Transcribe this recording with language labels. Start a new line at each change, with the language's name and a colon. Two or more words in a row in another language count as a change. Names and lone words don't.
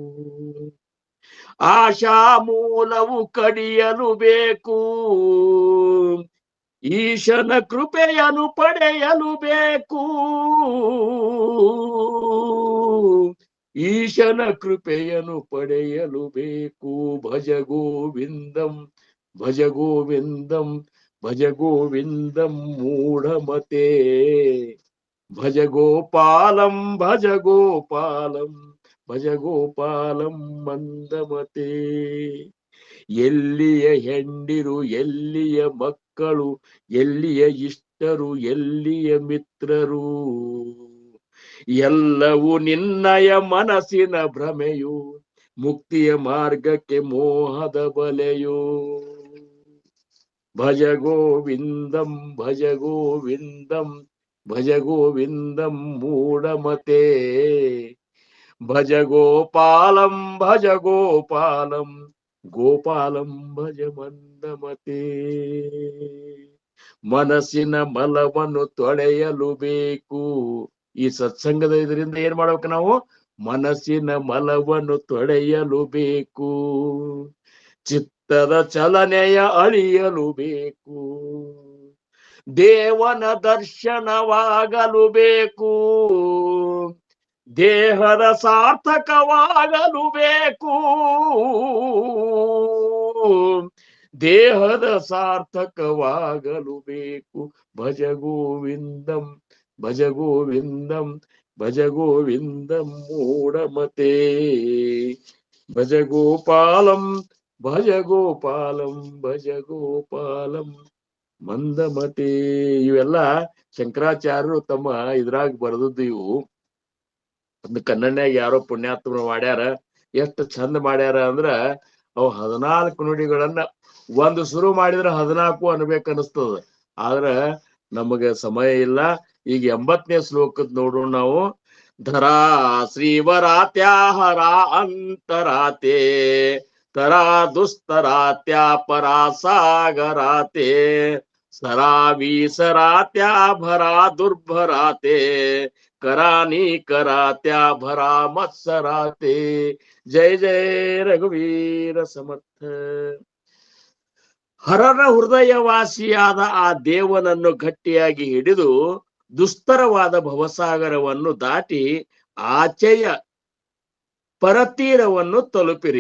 Kannada: ಆಶಾ ಮೂಲವು ಕಡಿಯಲು ಬೇಕು, ಈಶನ ಕೃಪೆಯನ್ನು ಪಡೆಯಲು ಬೇಕು. ಈಶನ ಕೃಪೆಯನ್ನು ಪಡೆಯಲು ಬೇಕು.
Sanskrit: ಭಜ ಗೋವಿಂದಂ ಭಜ ಗೋವಿಂದಂ ಭಜ ಗೋವಿಂದಂ ಮೂಢಮತೆ, ಭಜ ಗೋಪಾಲಂ ಭಜ ಗೋಪಾಲಂ ಭಜ ಗೋಪಾಲಂ ಮಂದಮತೆ.
Kannada: ಎಲ್ಲಿಯ ಹೆಂಡಿರು, ಎಲ್ಲಿಯ ಮಕ್ಕಳು, ಎಲ್ಲಿಯ ಇಷ್ಟರು, ಎಲ್ಲಿಯ ಮಿತ್ರರು, ಎಲ್ಲವೂ ನಿನ್ನಯ ಮನಸ್ಸಿನ ಭ್ರಮೆಯು, ಮುಕ್ತಿಯ ಮಾರ್ಗಕ್ಕೆ ಮೋಹದ ಬಲೆಯು.
Sanskrit: ಭಜ ಗೋವಿಂದಂ ಭಜ ಗೋವಿಂದಂ ಭಜ ಗೋವಿಂದಂ ಮೂಢಮತೆ, ಭಜ ಗೋಪಾಲಂ ಭಜ ಗೋಪಾಲಂ ಗೋಪಾಲಂ ಭಜ ಮಂದಮತೆ.
Kannada: ಮನಸ್ಸಿನ ಮಲವನ್ನು ತೊಳೆಯಲು ಬೇಕು. ಈ ಸತ್ಸಂಗದ ಇದರಿಂದ ಏನ್ ಮಾಡ್ಬೇಕು ನಾವು? ಮನಸ್ಸಿನ ಮಲವನ್ನು ತೊಳೆಯಲು ಬೇಕು. ಚಿತ್ತದ ಚಲನೆಯ ಅಳಿಯಲು ಬೇಕು. ದೇವನ ದರ್ಶನವಾಗಲು ಬೇಕು. ದೇಹದ ಸಾರ್ಥಕವಾಗಲು ಬೇಕು. ದೇಹದ ಸಾರ್ಥಕವಾಗಲು ಬೇಕು.
Sanskrit: ಭಜ ಗೋವಿಂದಂ ಭಜ ಗೋವಿಂದಂ ಭಜ ಗೋವಿಂದಂ ಮೂಢಮತೆ, ಭಜ ಗೋಪಾಲಂ ಭಜ ಗೋಪಾಲಂ ಭಜ ಗೋಪಾಲಂ ಮಂದಮತೆ.
Kannada: ಇವೆಲ್ಲ ಶಂಕರಾಚಾರ್ಯರು ತಮ್ಮ ಇದ್ರಾಗ ಬರೆದದ್ದು. ಇವು ಒಂದು ಕನ್ನಡನ್ಯಾಗ ಯಾರೋ ಪುಣ್ಯಾತ್ಮರು ಮಾಡ್ಯಾರ. ಎಷ್ಟು ಚಂದ ಮಾಡ್ಯಾರ ಅಂದ್ರ ಅವು 14 ನುಡಿಗಳನ್ನ ಒಂದು ಶುರು ಮಾಡಿದ್ರೆ 14 ಅನ್ಬೇಕನ್ನಿಸ್ತದ. ಆದ್ರ ನಮಗೆ ಸಮಯ ಇಲ್ಲ. ಈಗ 80ನೇ ಶ್ಲೋಕದ್ ನೋಡೋಣ ನಾವು.
Marathi: धरा श्रीवरात्या हरा अंतराते, तरा दुस्तरात्या परा सागराते, सरावि सरात्या भरा दुर्भराते, करानी करात्या भरा मत्सराते. जय जय रघुवीर समर्थ.
Kannada: ಹರನ ಹೃದಯವಾಸಿಯಾದ ಆ ದೇವನನ್ನು ಗಟ್ಟಿಯಾಗಿ ಹಿಡಿದು ದುಸ್ತರವಾದ ಭವಸಾಗರವನ್ನು ದಾಟಿ ಆಚೆಯ ಪರತೀರವನ್ನು ತಲುಪಿರಿ.